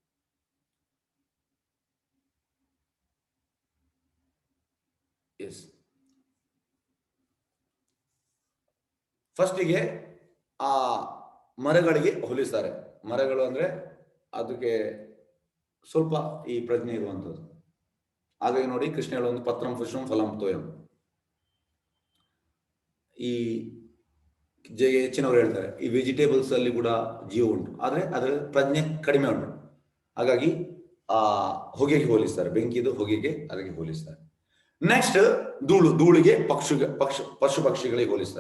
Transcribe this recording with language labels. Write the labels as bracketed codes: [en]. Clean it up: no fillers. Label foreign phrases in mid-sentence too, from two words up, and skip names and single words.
[kn] ಫಸ್ಟಿಗೆ ಆ ಮರಗಳಿಗೆ ಹೋಲಿಸ್ತಾರೆ. ಮರಗಳು ಅಂದ್ರೆ ಅದಕ್ಕೆ ಸ್ವಲ್ಪ ಈ ಪ್ರಜ್ಞೆ ಇರುವಂಥದ್ದು. ಹಾಗಾಗಿ ನೋಡಿ, ಕೃಷ್ಣ ಹೇಳುವಂತ [sa] ಪತ್ರಂ ಪುಷ್ಪಂ ಫಲಂ ತೋಯಂ. [kn] ಈ ಹೆಚ್ಚಿನವರು ಹೇಳ್ತಾರೆ ಈ ವೆಜಿಟೇಬಲ್ಸ್ ಅಲ್ಲಿ ಕೂಡ ಜೀವ ಉಂಟು, ಆದ್ರೆ ಅದರ ಪ್ರಜ್ಞೆ ಕಡಿಮೆ ಉಂಟು. ಹಾಗಾಗಿ ಆ ಹೊಗೆಗೆ ಹೋಲಿಸ್ತಾರೆ, ಬೆಂಕಿದು ಹೊಗೆಗೆ ಅದಕ್ಕೆ ಹೋಲಿಸ್ತಾರೆ. ನೆಕ್ಸ್ಟ್ ಧೂಳಿಗೆ ಪಶು ಪಕ್ಷಿಗಳಿಗೆ ಹೋಲಿಸ್ತಾರೆ.